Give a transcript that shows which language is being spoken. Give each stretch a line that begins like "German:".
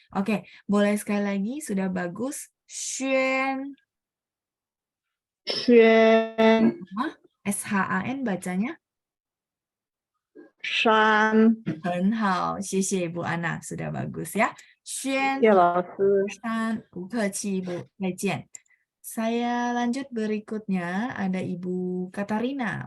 Indonesian: Oke, boleh sekali lagi, sudah bagus. Xuan.
Chinese: 圈，
Indonesian: SHAN bacanya.
Chinese: 山，很好，谢谢 Ibu Ana, sudah bagus ya. 轩谢老师。 Shan, 不客气 Ibu, 再见.
Indonesian: Saya lanjut berikutnya, ada Ibu Katarina.